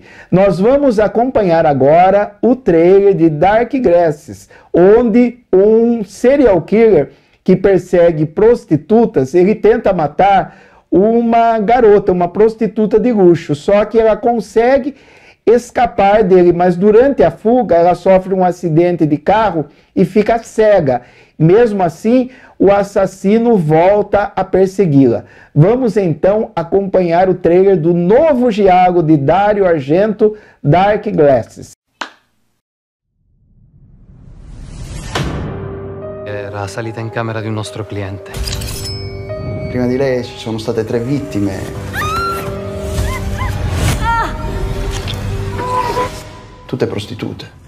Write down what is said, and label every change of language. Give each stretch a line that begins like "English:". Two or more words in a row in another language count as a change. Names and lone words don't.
Portuguese: Nós vamos acompanhar agora o trailer de Dark Glasses, onde um serial killer que persegue prostitutas, ele tenta matar uma garota, uma prostituta de luxo, só que ela consegue escapar dele, mas durante a fuga ela sofre um acidente de carro e fica cega. Mesmo assim, o assassino volta a persegui-la. Vamos então acompanhar o trailer do novo
Italian: giallo di
Portuguese: Dario Argento, Dark Glasses.
Italian: Era salita in camera di un nostro cliente. Prima di lei ci sono state 3 vittime. Tutte prostitute.